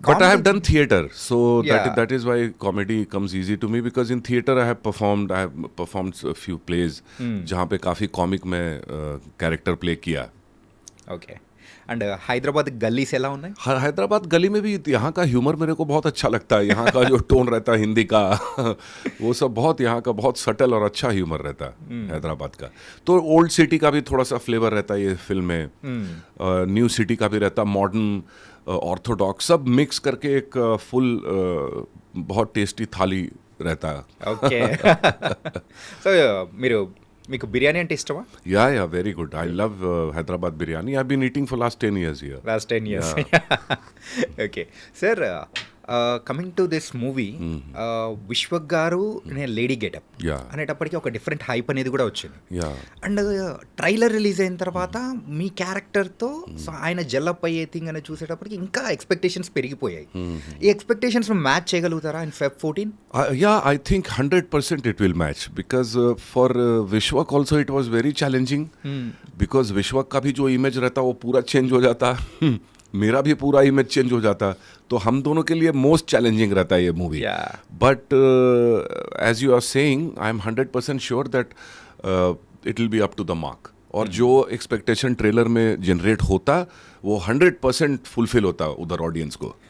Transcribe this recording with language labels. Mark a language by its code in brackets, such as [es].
[en] But I have done theater, so Yeah. that is why comedy comes easy to me, because in theater I have performed a few plays [hi] जहाँ पे काफ़ी comic में character play किया. [te] Okay. And Hyderabad gallis ఎలా ఉన్నాయి? [hi] हैदराबाद गली में भी यहाँ का ह्यूमर मेरे को बहुत अच्छा लगता है. यहाँ का जो टोन रहता है हिंदी का वो सब बहुत यहाँ का बहुत सटल और अच्छा ह्यूमर रहता है हैदराबाद का. तो ओल्ड सिटी का भी थोड़ा सा फ्लेवर रहता है ये फिल्म में. न्यू सिटी का भी रहता, मॉडर्न, ऑर्थोडॉक्स, सब मिक्स करके एक फुल बहुत टेस्टी थाली रहता है. [te] ఓకే. సో మీకు బిర్యానీ అంటే ఇష్టమా? [en] Yeah, very good. I love Hyderabad biryani. I've been eating for last 10 years here. Last 10 years. [te] Okay sir, coming to this movie, Vishwak గారు లేడీ గెటప్ [en] Yeah. [te] అనేటప్పటికి ఒక డిఫరెంట్ హైప్ అనేది కూడా వచ్చింది. [en] Yeah. [te] అండ్ ట్రైలర్ రిలీజ్ అయిన తర్వాత మీ క్యారెక్టర్తో so ఆయన జల్లప్ అయ్యే థింగ్ అనేది చూసేటప్పటికి ఇంకా ఎక్స్పెక్టేషన్స్ పెరిగిపోయాయి. ఈ ఎక్స్పెక్టేషన్స్ మ్యాచ్ చేయగలుగుతారా in Feb 14? [en] Yeah, I think 100% it will match, because for Vishwak also it was very challenging, because Vishwak [hi] का भी जो इमेज रहता वो पूरा चेंज हो जाता. मेरा भी पूरा इमेज चेंज हो जाता. तो हम दोनों के लिए मोस्ट चैलेंजिंग रहता है ये movie. [en] Yeah. But as you are saying, I am 100% sure that it will be up to the mark. [hi] और जो एक्सपेक्टेशन ट्रेलर में जनरेट होता वो 100% फुलफिल होता उधर ऑडियंस को.